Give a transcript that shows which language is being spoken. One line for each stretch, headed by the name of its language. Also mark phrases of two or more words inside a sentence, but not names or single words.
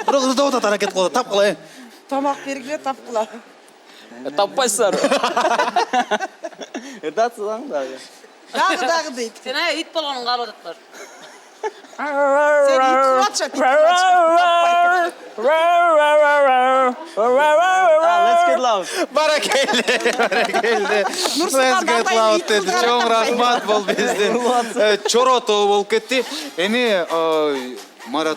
Kyrgyz: Бирок ырдап атат, аракет кылып атат. Тапкыла. Тамак бергиле тапкыла. Таппайсыздар. Ырдатсың дагы. Дагы дейт. Сен ит болгонун каалап атат. Сен ит кылатча.
English: Let's get loud.
Kyrgyz: Баракелде.
English: Let's get loud
Kyrgyz: dedi. Чоң рахмат, бул биздин Чоро тобу болуп кетти. Эми